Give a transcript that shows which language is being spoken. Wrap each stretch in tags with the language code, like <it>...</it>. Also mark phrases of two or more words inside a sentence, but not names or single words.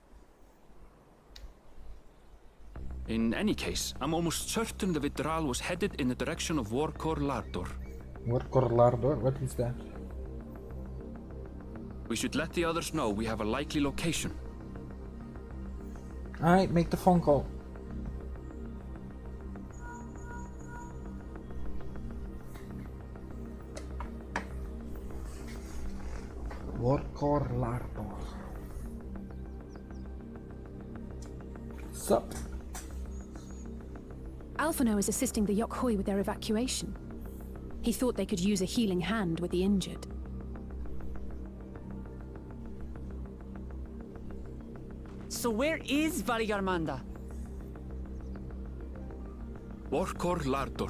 <en>In any case, I'm almost certain the Vitral was headed in the direction of Vorkor Lardor. Vorkor Lardor? What is that? We should let the others know we have a likely location. Alright, make the phone call. Vorkor Lardor. Sup? Alphino is assisting the Yokhui with their evacuation. He thought they could use a healing hand with the injured. So where is Valigarmanda? Vorkor Lardor.</en>